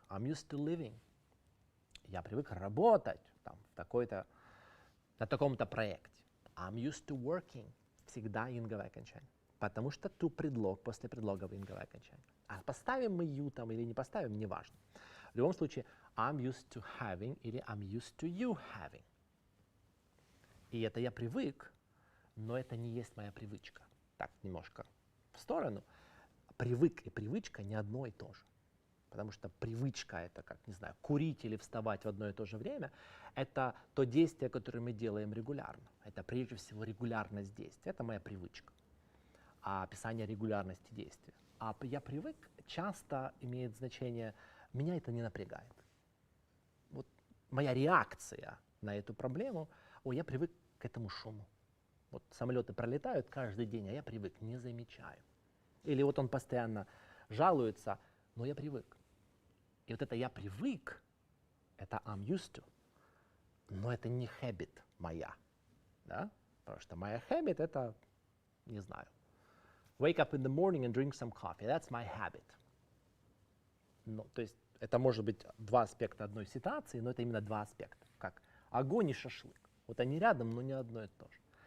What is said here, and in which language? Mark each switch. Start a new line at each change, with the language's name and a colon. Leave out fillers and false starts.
English: I'm used to living.
Russian: Я привык работать там, на таком-то проекте.
English: I'm used to working.
Russian: Всегда инговое окончание. Потому что to предлог, после предлога инговое окончание. А поставим мы you там или не поставим, неважно. В любом случае,
English: I'm used to having
Russian: или
English: I'm used to you having.
Russian: И это я привык, но это не есть моя привычка. Так, немножко в сторону. Привык и привычка не одно и то же. Потому что привычка — это, как, не знаю, курить или вставать в одно и то же время. Это то действие, которое мы делаем регулярно. Это прежде всего регулярность действия. Это моя привычка. А описание регулярности действия. А я привык часто имеет значение «меня это не напрягает». Вот моя реакция на эту проблему — я привык к этому шуму. Вот самолеты пролетают каждый день, а я привык, не замечаю. Или вот он постоянно жалуется, но я привык. И вот это «я привык» — это
English: I'm used to.
Russian: Но это не habit моя. Да? Потому что моя
English: habit —
Russian: это, не знаю,
English: wake up in the morning and drink some coffee. That's my habit.
Russian: Ну, то есть это может быть два аспекта одной ситуации, но это именно два аспекта. Как огонь и шашлык. Вот они рядом, но не одно и то же.